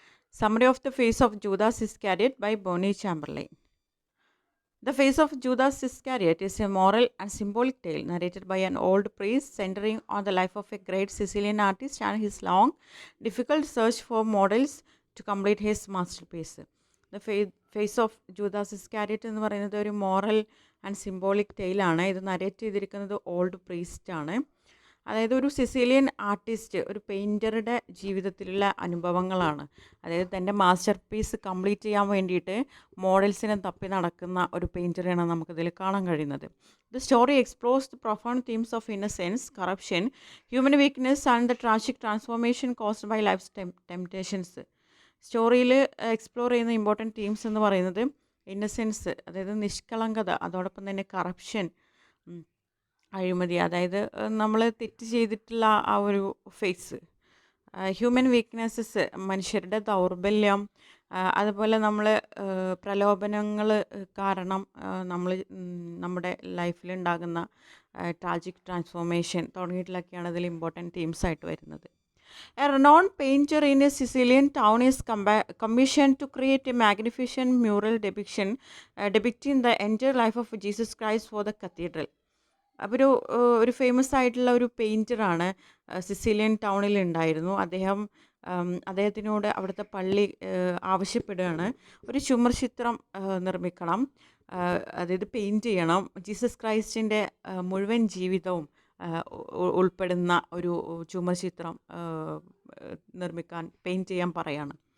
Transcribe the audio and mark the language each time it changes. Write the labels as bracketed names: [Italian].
[English] Summary of The Face of Judas Iscariot by Bonnie Chamberlain. The Face of Judas Iscariot is a moral and symbolic tale narrated by an old priest centering on the life of a great Sicilian artist and his long, difficult search for models to complete his masterpiece. [Malayalam] The face of Judas ഇസ്കാരിയറ്റ് എന്ന് പറയുന്നത് ഒരു [English] moral and symbolic [Malayalam] ടെയിലാണ്. ഇത് narrate ചെയ്തിരിക്കുന്നത് old priest ആണ്. അതായത് ഒരു Sicilian artist, ഒരു പെയിൻറ്ററുടെ ജീവിതത്തിലുള്ള അനുഭവങ്ങളാണ്. അതായത് തൻ്റെ മാസ്റ്റർ പീസ് കംപ്ലീറ്റ് ചെയ്യാൻ വേണ്ടിയിട്ട് മോഡൽസിനെ തപ്പി നടക്കുന്ന ഒരു പെയിൻറ്ററാണ് നമുക്കിതിൽ കാണാൻ കഴിയുന്നത്. [English] The story explores the profound themes of innocence, corruption, human weakness and the tragic transformation caused by life temptations. [Malayalam] സ്റ്റോറിയിൽ explore ചെയ്യുന്ന ഇമ്പോർട്ടൻറ്റ് തീംസ് എന്ന് പറയുന്നത് ഇന്നസെൻസ്, അതായത് നിഷ്കളങ്കത, അതോടൊപ്പം തന്നെ കറപ്ഷൻ, അഴിമതി, അതായത് നമ്മൾ തെറ്റ് ചെയ്തിട്ടുള്ള ആ ഒരു ഫേസ്, ഹ്യൂമൻ വീക്ക്നെസ്സസ്, മനുഷ്യരുടെ ദൗർബല്യം, അതുപോലെ നമ്മൾ പ്രലോഭനങ്ങൾ കാരണം നമ്മൾ നമ്മുടെ ലൈഫിലുണ്ടാകുന്ന ട്രാജിക് ട്രാൻസ്ഫോർമേഷൻ തുടങ്ങിയിട്ടുള്ളതൊക്കെയാണ് ഇതിൽ ഇമ്പോർട്ടൻറ്റ് തീംസായിട്ട് വരുന്നത്. [English] A renowned painter in a Sicilian town is commissioned to create a magnificent mural depicting the entire life of Jesus Christ for the cathedral. [Malayalam] അപ്പോൾ ഒരു ഫേമസ് ആയിട്ടുള്ള ഒരു പെയിൻറ്ററാണ് സിസിലിയൻ ടൗണിൽ ഉണ്ടായിരുന്നു. അദ്ദേഹത്തിനോട് അവിടുത്തെ പള്ളി ആവശ്യപ്പെടുകയാണ്, ഒരു ചുമർ ചിത്രം നിർമ്മിക്കണം, അതായത് പെയിൻറ്റ് ചെയ്യണം, ജീസസ് ക്രൈസ്റ്റിൻ്റെ മുഴുവൻ ജീവിതവും ഉൾപ്പെടുന്ന ഒരു ചുമർ ചിത്രം നിർമ്മിക്കാൻ, പെയിൻറ്റ് ചെയ്യാൻ പറയാണ്.